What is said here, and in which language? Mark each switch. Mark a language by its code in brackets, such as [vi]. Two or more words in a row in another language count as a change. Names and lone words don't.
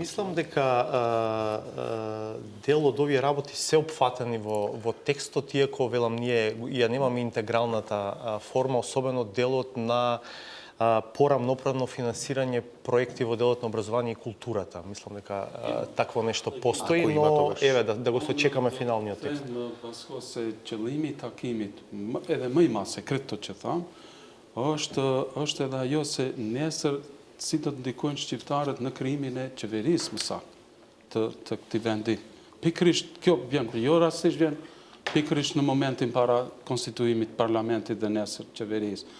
[mk] Мислам дека дел од овие работи се опфатени во текстот, иако велам ние ја немаме интегралната форма, особено делот на порамноправно финансирање проекти во делот на образование и културата. Мислам дека такво нешто постои, но еве да го сочекаме финалниот текст. [sq] Баско се qëllimi takimit, edhe më i madh sekreto që tham, është edhe ajo se nesër si do të ndikojnë shqiptarët në krijimin e qeverisë më saktë të këtij vendi. Pikërisht kjo vjen, jo rastisht vjen pikërisht në momentin para konstituimit parlamentit dhe nesër qeverisë.